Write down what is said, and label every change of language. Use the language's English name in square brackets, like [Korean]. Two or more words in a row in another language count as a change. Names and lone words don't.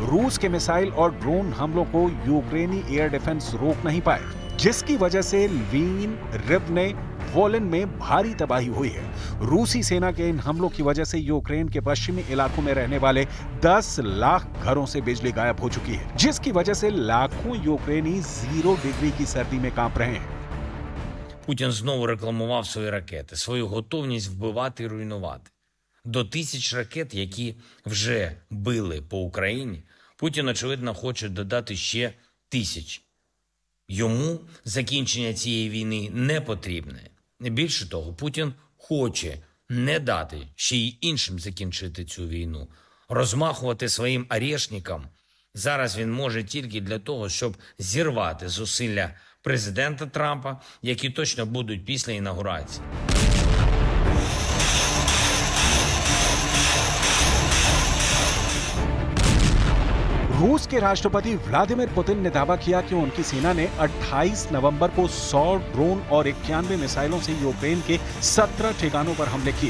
[Hindi] रूस के मिसाइल और ड्रोन हमलों को यूक्रेनी [English] air defense [Hindi] रोक नहीं पाए, जिसकी वजह से लीन, रिवने, वोलिन में भारी तबाही हुई है। रूसी सेना के इन हमलों की वजह से यूक्रेन के पश्चिमी इलाकों में रहने वाले 10 लाख घरों से बिजली गायब हो चुकी है, जिसकी वजह से लाखों यूक्रेनी 0 डिग्री की सर्दी में कांप रहे हैं। [Ukrainian] Путін знову рекламував свої ракети, свою готовність вбивати і руйнувати. До 1000 ракет, які вже били по Україні, Путін, очевидно, хоче додати ще 1000. Йому закінчення цієї війни не потрібне. Більше того, Путін хоче не дати ще й іншим закінчити цю війну. Розмахувати своїм орешникам зараз він може тільки для того, щоб зірвати зусилля президента Трампа, які точно будуть після інаугурації. [Hindi] रूस के राष्ट्रपति व्लादिमीर पुतिन ने दावा किया कि उनकी सेना ने 28 नवंबर को 100 ड्रोन और 91 मिसाइलों से यूक्रेन के 17 ठिकानों पर हमले किए।